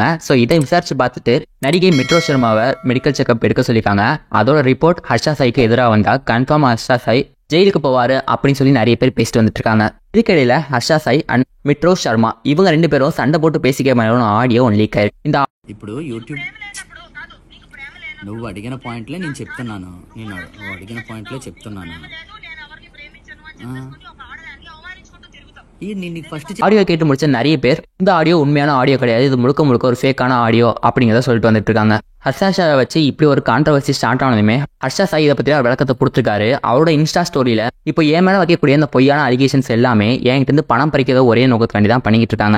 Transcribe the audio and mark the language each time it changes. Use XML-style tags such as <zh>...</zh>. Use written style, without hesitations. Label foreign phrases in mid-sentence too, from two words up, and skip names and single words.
<ta>ஸோ இதை விசாரிச்சு பார்த்துட்டு நடிகை மிட்ரோ சர்மாவை</ta> <en>medical checkup</en> <ta>எடுக்க சொல்லியிருக்காங்க. அதோட ரிப்போர்ட் ஹர்ஷா சாய்க்கு எதிராக வந்தால் கன்ஃபார்ம் ஹர்ஷா சாய் ஜெயிலுக்கு போவாரு அப்படின்னு சொல்லி நிறைய பேர் பேசிட்டு வந்துட்டு இருக்காங்க. இதுக்கிடையில ஹர்ஷா சாய் அண்ட் மிட்ரோ சர்மா இவங்க 2 பேரும் சண்டை போட்டு பேசிக்க</ta> <en>audio one leak</en> <ta>ஆயிருக்கு. இந்த</ta> <te>ఇప్పుడు యూట్యూబ్ నువ్వు అడిగిన పాయింట్లే నేను చెప్తున్నాను. నేను అడిగిన పాయింట్లే చెప్తున్నాను.</te> <ta>ஆடியோ கேட்டு முடிச்ச நிறைய பேர் இந்த ஆடியோ உண்மையான ஆடியோ கிடையாது, இது முழுக்க முழுக்க ஒரு ஃபேக்கான ஆடியோ அப்படிங்கிறத சொல்லிட்டு வந்துட்டு இருக்காங்க. ஹர்ஷா சாயை வச்சு இப்படி ஒரு</ta> <en>controversy start</en> <ta>ஆனதுமே ஹர்ஷா சாய் இதை பற்றி விளக்கத்தை கொடுத்துருக்காரு. அவரோட</ta> <en>Insta storyil</en> <ta>இப்போ என் மேலே வைக்கக்கூடிய இந்த பொய்யான அலிகேஷன்ஸ் எல்லாமே என்கிட்ட இருந்து பணம் பறிக்கிறத ஒரே நோக்கத்துக்காண்டி தான் பண்ணிக்கிட்டு இருக்காங்க.</ta>